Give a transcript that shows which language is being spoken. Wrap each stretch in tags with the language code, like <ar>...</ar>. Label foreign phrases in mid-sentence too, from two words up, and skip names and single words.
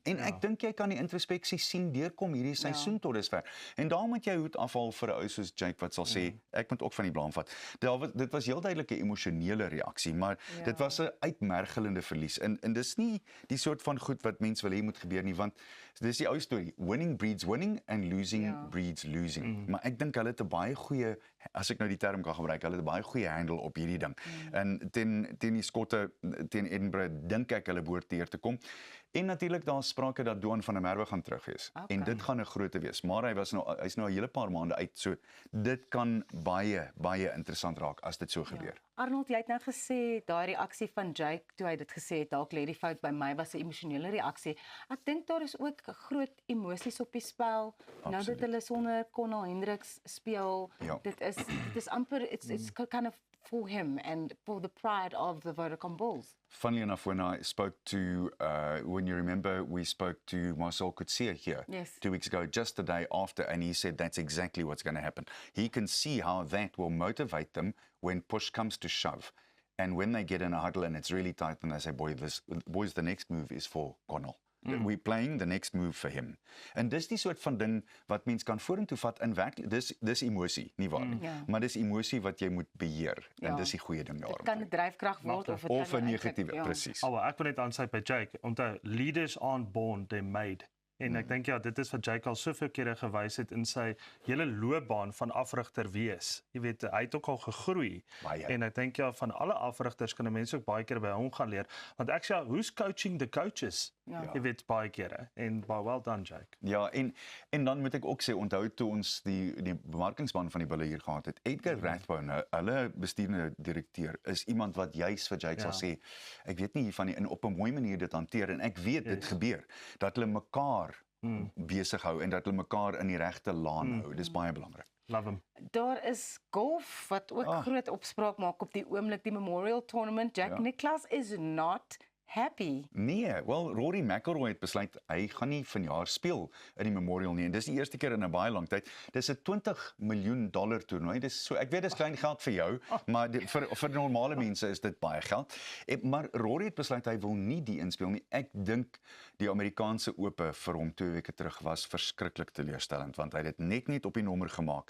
<af>En ek dink jy kan die introspeksie sien deurkom hierdie seisoen tot dusver. En daar moet jy hoed afhaal vir 'n ou soos Jake wat sal sê, ek moet ook van die blame vat. Dit was heel duidelik 'n emosionele reaksie, maar dit was 'n uitmergelende verlies. En dis nie die soort van goed wat mense wil hê moet gebeur nie, want dis die ou storie,</af> <en>winning breeds winning and losing breeds losing.</en> <af>Maar ek dink hulle het 'n baie goeie, as ek nou die term kan gebruik, hulle het 'n baie goeie handle op hierdie ding. En teen die Skotte, teen Edinburgh, dink ek hulle behoort deur te kom. En natuurlik daar sprake dat Duan van der Merwe gaan terug wees. Okay. En dit gaan 'n groote wees. Maar hy's nou 'n hele paar maande uit, so dit kan baie interessant raak as dit so gebeur. Arnold, jy het nou gesê daai reaksie van Jake toe hy dit gesê het, dalk lê die fout by my, was 'n emosionele reaksie. Ek dink daar is ook groot emosies op die spel. Nou dat hulle sonder Connell Hendricks speel, dit is amper</af> <en>it's kind of for him and for the pride of the Vodacom Bulls. Funnily enough, when I spoke to, when you remember, we spoke to Marcel Coetzee here 2 weeks ago, just the day after, and he said that's exactly what's going to happen. He can see how that will motivate them when push comes to shove. And when they get in a huddle and it's really tight, and they say, boys, the next move is for Connell. We're playing the next move for him.</en> <af>En dis die soort van ding wat mens kan vorentoe vat in werklik, dis emosie, nie waar nie. Maar dis emosie wat jy moet beheer en dis die goeie ding daarom. Dit kan 'n dryfkrag word of dit kan 'n negatiewe, presies. Ek wil net aansluit by Jake. Onthou,</af> <en>leaders aren't born, they're made.</en> <af>En ek dink ja, dit is wat Jake al soveel kere gewys het in sy hele loopbaan van afrigter wees. Jy weet, hy het ook al gegroei. Baie. En ek dink ja, van alle afrigters kan 'n mens ook baie keer by hom gaan leer. Want ek sê,</af> <en>who's coaching the coaches?</en> <af>Ja. Jy weet, baie kere. En baie</af> <en>well done,</en> <af>Jake. Ja, en dan moet ek ook sê, onthou toe ons die bemarkingsman van die Bulle hier gehad het, Edgar Rathbone, hulle bestuurende direkteur, is iemand wat juis vir Jake sal sê, ek weet nie hiervan nie, en op 'n mooi manier dit hanteer, en ek weet dit gebeur, dat hulle mekaar besig hou, en dat hulle mekaar in die regte laan hou, dis baie belangrik.</af> <en>Love him.</en> <af>Daar is golf wat ook groot opspraak maak op die oomblik, die Memorial Tournament.</af> <en>Jack Nicklaus is not happy.</en> <af>Nee, wel Rory McIlroy het besluit hy gaan nie vanjaar speel in die Memorial nie. En dis die eerste keer in 'n baie lang tyd. Dis 'n $20 miljoen toernooi. Dis so, ek weet dis klein geld vir jou, maar vir normale mense is dit baie geld. Maar Rory het besluit hy wil nie die inspel nie. Ek dink die Amerikaanse Ope vir hom 2 weke terug was verskriklik teleurstellend, want hy het dit net op die nommer gemaak.</af>